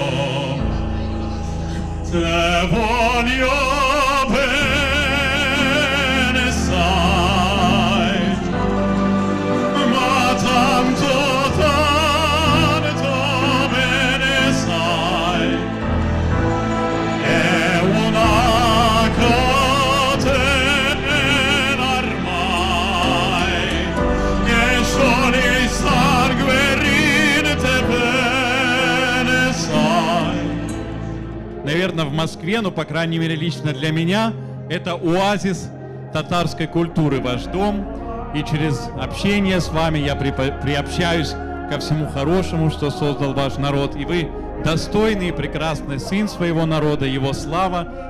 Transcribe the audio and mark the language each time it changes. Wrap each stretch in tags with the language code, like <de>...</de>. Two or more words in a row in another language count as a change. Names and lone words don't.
<it>Te voglio bene, sai, ma tanto, tanto bene sai, è una catena ormai, che solo il sangue rinde bene sai.</it> <ru>Наверное, в Москве, ну, по крайней мере, лично для меня, это оазис татарской культуры, ваш дом. И через общение с вами я приобщаюсь ко всему хорошему, что создал ваш народ. И вы достойный и прекрасный сын своего народа, его слава.</ru>